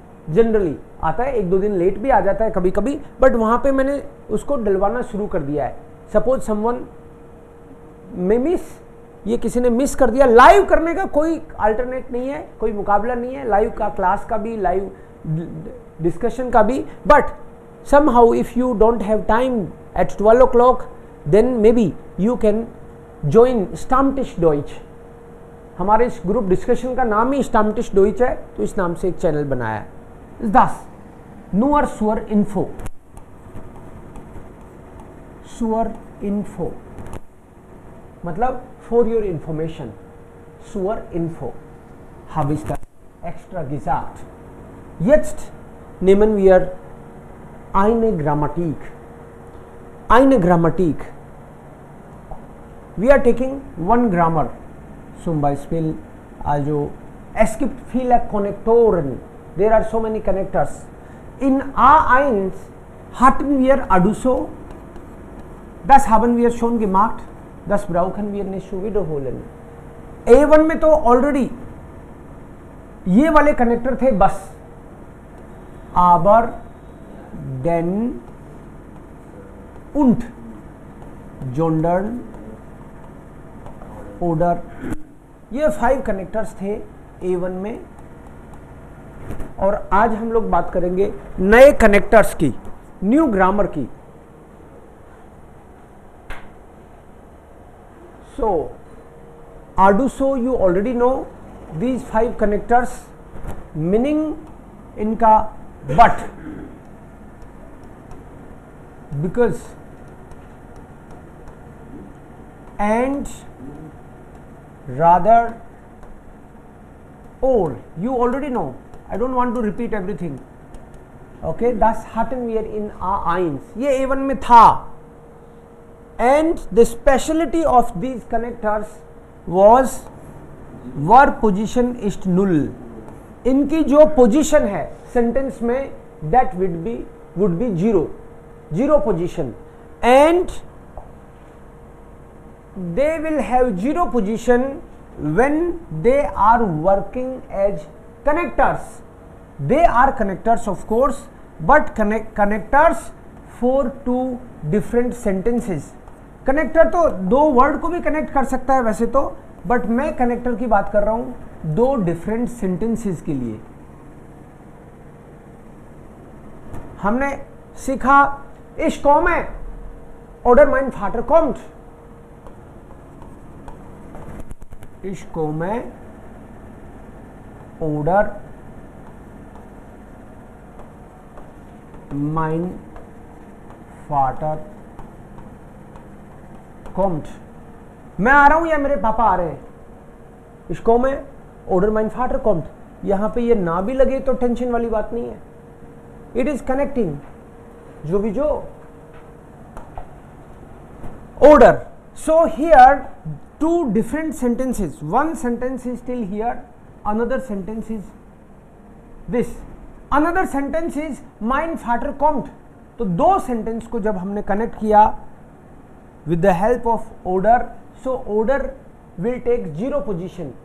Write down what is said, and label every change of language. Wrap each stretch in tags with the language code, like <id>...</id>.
<hi>Generally आता है, 1-2 दिन लेट भी आ जाता है कभी कभी, बट वहाँ पे मैंने उसको डलवाना शुरू कर दिया है. सपोज समवन में मिस, ये किसी ने मिस कर दिया, लाइव करने का कोई अल्टरनेट नहीं है, कोई मुकाबला नहीं है लाइव का, क्लास का भी, लाइव डिस्कशन का भी.</hi> <en>But somehow if you don't have time at 12 o'clock then maybe you can join Stammtisch Deutsch.</en> <hi>हमारे इस ग्रुप डिस्कशन का नाम ही Stammtisch Deutsch है, तो इस नाम से एक चैनल बनाया है.</hi> <de>10 Nur zur Info. Zur Info</de> <hi>मतलब</hi> <en>for your information.</en> <de>Zur Info habe ich das extra gesagt. Jetzt nehmen wir eine Grammatik. Eine Grammatik.</de> <en>We are taking one grammar.</en> <de>Zum Beispiel, also es gibt viele Konnektoren.</de> <en>There are so many connectors.</en> <de>in A1 hatten wir Aduso, das haben wir schon gemacht, das brauchen wir nicht zu wiederholen.</de> <hi>A1 में तो already ये वाले connector थे बस, aber, denn, und, sondern, oder, ये 5 connectors थे A1 में. और आज हम लोग बात करेंगे नए कनेक्टर्स की, न्यू ग्रामर की.</hi> <en>So आडूसो you already know these 5 connectors, meaning इनका but, because, and, rather, or, you already know, I don't want to repeat everything.</en> <de>Okay, das hatten wir in A1,</de> <hi>ये A1 में था.</hi> <en>And the speciality of these connectors was verb position is null.</en> <hi>इनकी जो position है sentence में</hi> <en>that would be zero position, and they will have zero position when they are working as connectors. They are connectors of course, but connectors for 2 different sentences.</en> <hi>Connector तो 2 word को भी connect कर सकता है वैसे तो, but मैं connector की बात कर रहा हूं 2 डिफरेंट सेंटेंसेस के लिए. हमने सीखा</hi> <de>Ich komme oder mein Vater kommt. Ich komme oder mein Vater kommt.</de> <hi>मैं आ रहा हूं या मेरे पापा आ रहे हैं.</hi> <de>Ich komme oder mein Vater kommt.</de> <hi>यहां पे ये ना भी लगे तो टेंशन वाली बात नहीं है.</hi> <en>It is connecting.</en> <hi>जो भी जो.</hi> <en>Order. So here 2 different sentences. One sentence is still here, another sentence is this. Another sentence is mein Vater kommt.</en> <hi>तो 2 सेंटेंस को जब हमने कनेक्ट किया</hi> <en>with the help of order, so order will take 0 position.</en>